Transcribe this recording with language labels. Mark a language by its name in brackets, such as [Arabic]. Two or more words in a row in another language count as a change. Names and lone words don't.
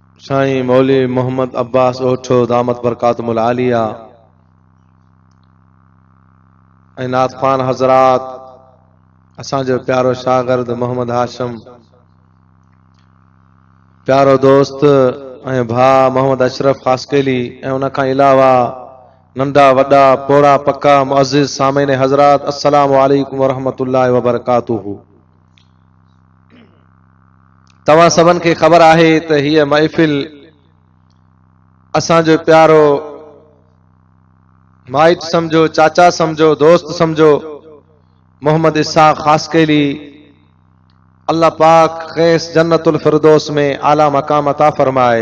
[Sindhi] साईं मौली मोहम्मद अब्बास ओठो [Arabic] دامت بركاتهم العالية [Sindhi] ऐं नाथ ख़ान हज़रात, असांजो प्यारो शागिर्द मोहम्मद हाशिम, प्यारो दोस्त ऐं भाउ मोहम्मद अशरफ ख़ासकेली, ऐं उन खां अलावा नंढा वॾा पोड़ा पक्का मुअज़्ज़िज़ सामीन हज़रात, [Arabic] السلام عليكم ورحمة الله وبركاته. [Sindhi] तव्हां सभिनि खे ख़बर आहे त हीअ महफ़िल असांजो प्यारो माइट समझो, चाचा समझो, दोस्त समझो, मोहम्मद इसाक़ ख़ासकेली, अल्लाह पाक खेस [Arabic] جنة الفردوس [Sindhi] में आला मकाम अता फरमाए।